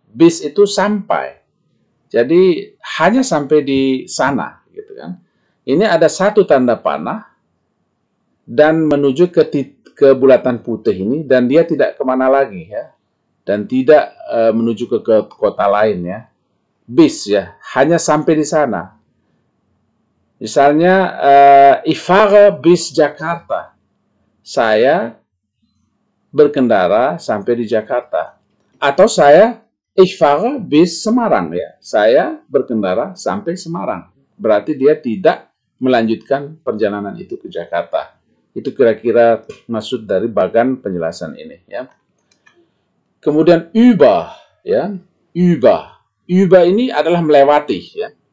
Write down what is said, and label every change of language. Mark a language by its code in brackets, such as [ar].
[id] Bis itu sampai. Jadi hanya sampai di sana, gitu kan. Ini ada satu tanda panah dan menuju ke bulatan putih ini, dan dia tidak kemana lagi, ya. Dan tidak menuju ke kota lain, ya. Bis, ya, hanya sampai di sana. [de] Misalnya, ich fahre bis Jakarta. [id] Saya berkendara sampai di Jakarta. [de] Atau ich fahre bis Semarang, ya. [id] Saya berkendara sampai Semarang. Berarti dia tidak melanjutkan perjalanan itu ke Jakarta. Itu kira-kira maksud dari bagan penjelasan ini, ya. Kemudian über, ya. Über. Über ini adalah melewati, ya.